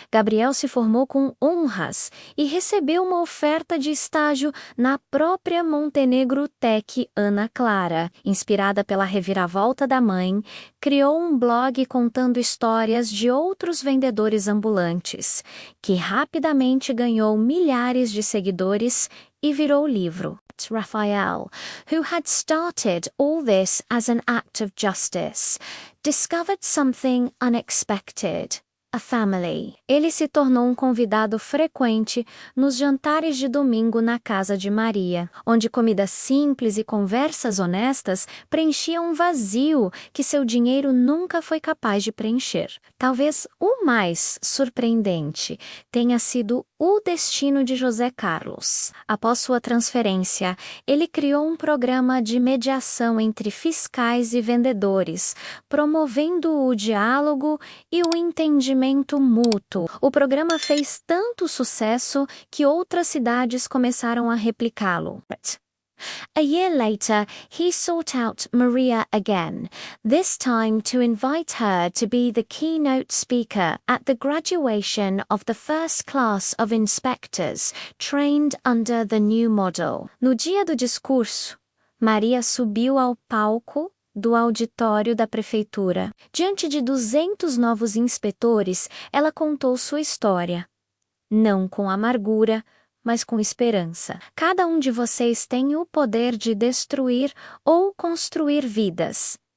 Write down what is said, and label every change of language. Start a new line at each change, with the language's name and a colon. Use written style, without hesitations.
Portuguese: Gabriel se formou com honras e recebeu uma oferta de estágio na própria Montenegro Tech Ana Clara. Inspirada pela reviravolta da mãe, criou um blog contando histórias de outros vendedores ambulantes, que rapidamente ganhou milhares de seguidores e virou livro.
English: Raphael, who had started all this as an act of justice, discovered something unexpected. A family.
Portuguese: Ele se tornou um convidado frequente nos jantares de domingo na casa de Maria, onde comida simples e conversas honestas preenchiam um vazio que seu dinheiro nunca foi capaz de preencher. Talvez o mais surpreendente tenha sido o destino de José Carlos. Após sua transferência, ele criou um programa de mediação entre fiscais e vendedores, promovendo o diálogo e o entendimento mútuo. O programa fez tanto sucesso que outras cidades começaram a replicá-lo.
English: A year later, he sought out Maria again, this time to invite her to be the keynote speaker at the graduation of the first class of inspectors trained under the new model.
Portuguese: No dia do discurso, Maria subiu ao palco do auditório da prefeitura. Diante de 200 novos inspetores, ela contou sua história. Não com amargura, mas com esperança. Cada um de vocês tem o poder de destruir ou construir vidas.